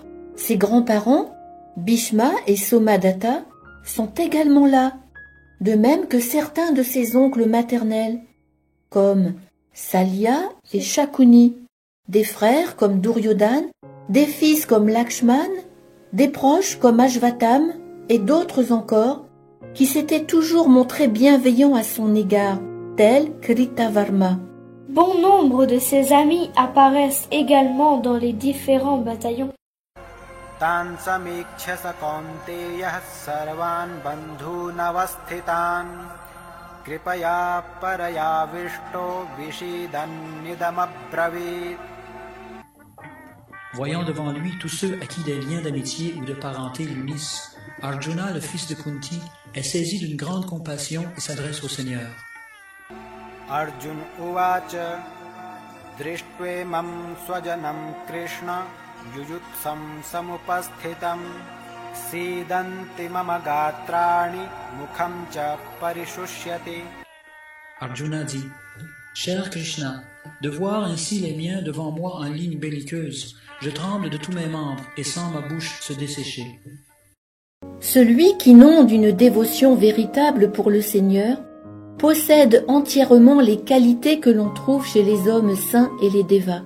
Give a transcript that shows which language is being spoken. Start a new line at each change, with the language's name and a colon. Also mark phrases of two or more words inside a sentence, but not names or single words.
French: Ses grands-parents, Bhishma et Somadatta, sont également là, de même que certains de ses oncles maternels, comme Salya et Shakuni, des frères comme Duryodhana, des fils comme Lakshman, des proches comme Ashvatham et d'autres encore, qui s'étaient toujours montrés bienveillants à son égard, tels Kritavarma. Bon nombre de ses amis apparaissent également dans les différents bataillons.
Sanskrit: तान् समीक्ष्य स कौन्तेय सर्वान् बन्धूनवस्थितान् कृपया परया विष्टो विषीदन्निदमब्रवीत्.
French: Voyant devant lui tous ceux à qui des liens d'amitié ou de parenté l'unissent, Arjuna, le fils de Kunti, est saisi d'une grande compassion et s'adresse au Seigneur.
Sanskrit: अर्जुन उवाच दृष्ट्वेमं स्वजनं कृष्ण युयुत्सं समुपस्थितं सीदन्ति मम गात्राणि मुखं च परिशुष्यति.
French: Arjuna dit, Cher Krishna, de voir ainsi les miens devant moi en ligne belliqueuse, je tremble de tous mes membres et sens ma bouche se dessécher. Celui qui n'onde une dévotion véritable pour le Seigneur possède entièrement les qualités que l'on trouve chez les hommes saints et les dévas.